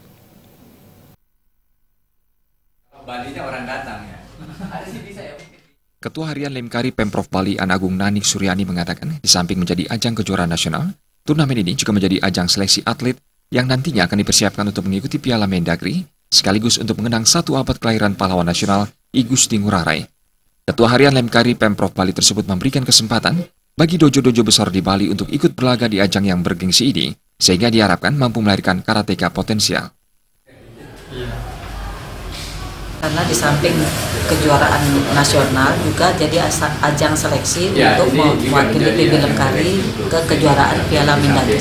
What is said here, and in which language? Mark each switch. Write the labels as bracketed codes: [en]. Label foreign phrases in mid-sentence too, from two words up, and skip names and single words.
[id] Balinya orang datang ya. Ketua Harian Lemkari Pemprov Bali An Agung Nanik Suryani mengatakan, di samping menjadi ajang kejuaraan nasional, turnamen ini juga menjadi ajang seleksi atlet yang nantinya akan dipersiapkan untuk mengikuti Piala Mendagri, sekaligus untuk mengenang 1 abad kelahiran pahlawan nasional I Gusti Ngurah Rai. Ketua Harian Lemkari Pemprov Bali tersebut memberikan kesempatan bagi dojo-dojo besar di Bali untuk ikut berlaga di ajang yang bergengsi ini, sehingga diharapkan mampu melahirkan karateka potensial. Karena di samping kejuaraan nasional juga jadi ajang seleksi untuk mewakili PB Lemkari ke kejuaraan Piala Mendagri.